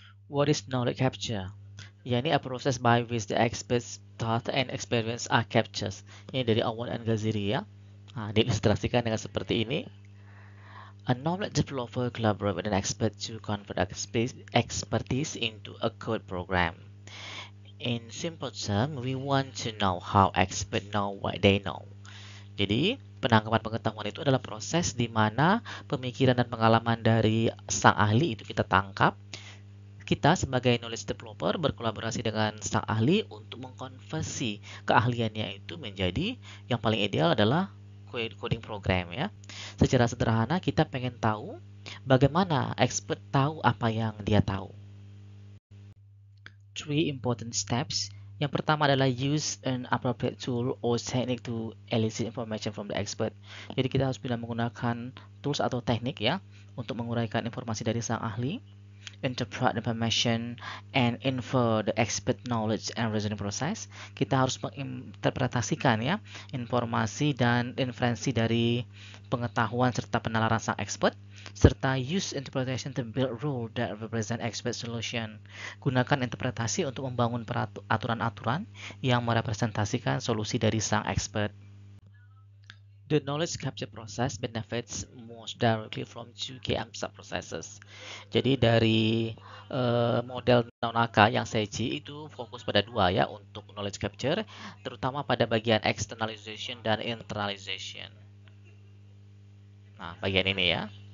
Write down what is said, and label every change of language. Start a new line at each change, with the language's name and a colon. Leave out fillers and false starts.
English: What is knowledge capture?
Indonesian: Yani
English: a process by which the experts thought and experience are captured.
Indonesian: Ini dari Awan and Ghaziri ya. Nah, diilustrasikan dengan seperti ini.
English: A knowledge developer collaborates with an expert to convert expertise into a code program. In simple terms, we want to know how experts know what they know.
Indonesian: Jadi, penangkapan pengetahuan itu adalah proses di mana pemikiran dan pengalaman dari sang ahli itu kita tangkap. Kita sebagai
English: knowledge developer
Indonesian: berkolaborasi dengan sang ahli untuk mengkonversi keahliannya itu menjadi yang paling ideal adalah
English: coding program
Indonesian: ya. Secara sederhana kita pengen tahu bagaimana expert tahu apa yang dia tahu.
English: 3 important steps.
Indonesian: Yang pertama adalah
English: use an appropriate tool or technique to elicit information from the expert.
Indonesian: Jadi kita harus bisa menggunakan tools atau teknik ya untuk menguraikan informasi dari sang ahli.
English: interpret information, and infer the expert knowledge and reasoning process.
Indonesian: Kita harus menginterpretasikan ya informasi dan inferensi dari pengetahuan serta penalaran sang expert, serta
English: use interpretation to build rule that represent expert solution.
Indonesian: Gunakan interpretasi untuk membangun aturan-aturan yang merepresentasikan solusi dari sang expert.
English: The knowledge capture process benefits most directly from two key sub-processes.
Indonesian: Jadi dari model Nonaka yang Seiji itu fokus pada dua ya untuk knowledge capture, terutama pada bagian externalization dan internalization. Nah, bagian ini ya.